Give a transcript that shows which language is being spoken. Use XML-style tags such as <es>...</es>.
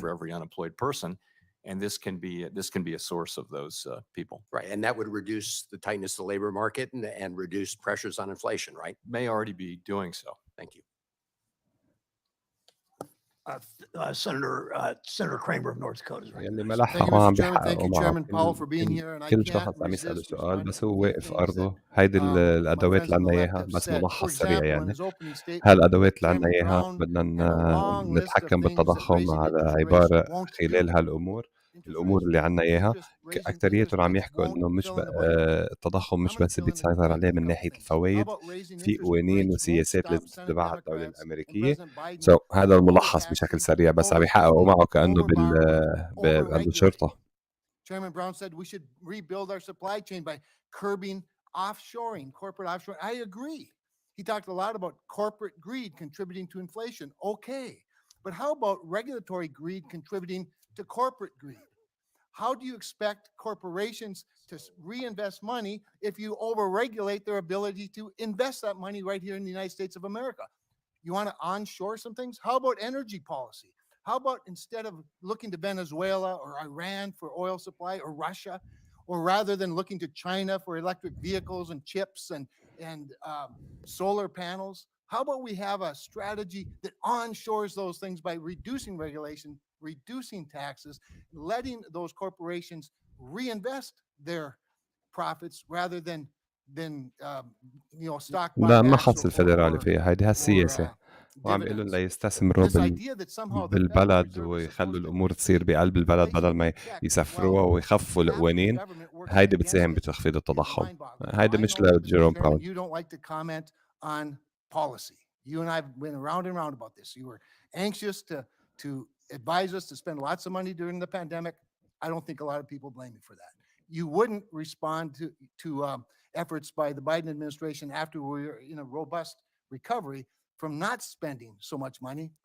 <en>for every unemployed person. And this can be a source of those people. Right. And that would reduce the tightness of the labor market and reduce pressures on inflation, right? May already be doing so. Thank you. Senator Kramer of North Dakota is</en> <ar>يلي</ar> <en>recognized.</en> <ar>ملحق وعم بيحققوا معه كل شخص عم يسأله سؤال بس هو واقف أرضه. هيدي الأدوات اللي عنا إياها بس ملخص سريع يعني. هالأدوات اللي عنا إياها بدنا نتحكم بالتضخم على عبارة خلال هالأمور. الأمور اللي عنا إياها أكتريتهم عم يحكوا إنه مش التضخم مش بس بيتسيطر عليه من ناحية الفوائد، في قوانين وسياسات لازم تتبعها الدولة الأمريكية. هذا الملخص بشكل سريع بس عم يحققوا معه كأنه عنده شرطة.</ar> <en>Chairman Brown said we should rebuild our supply chain by curbing offshoring, corporate offshoring. I agree. He talked a lot about corporate greed contributing to inflation. Okay. But how about regulatory greed contributing to corporate greed? How do you expect corporations to reinvest money if you overregulate their ability to invest that money right here in the United States of America? You want to onshore some things? How about energy policy? How about instead of looking to Venezuela or Iran for oil supply or Russia, or rather than looking to China for electric vehicles and chips and solar panels, how about we have a strategy that onshores those things by reducing regulation, reducing taxes, letting those corporations reinvest their profits rather than stock</en> <ar>لا ما</ar> <en>buybacks</en> <ar>خص الفيدرالي فيها هيدي هالسياسة. وعم بيقولوا ليستثمروا بالبلد ويخلوا الامور تصير بقلب البلد بدل ما يسفروها ويخفوا القوانين. هيدي بتساهم بتخفيض التضخم. هيدي مش لجيروم باول.</ar> <en>You don't like to comment on policy. You and I have been around and around about this. You were anxious to advise us to spend lots of money during the pandemic. I don't think a lot of people blame you for that. You wouldn't respond to efforts by the Biden administration after we were in a robust recovery from not spending so much money.</en>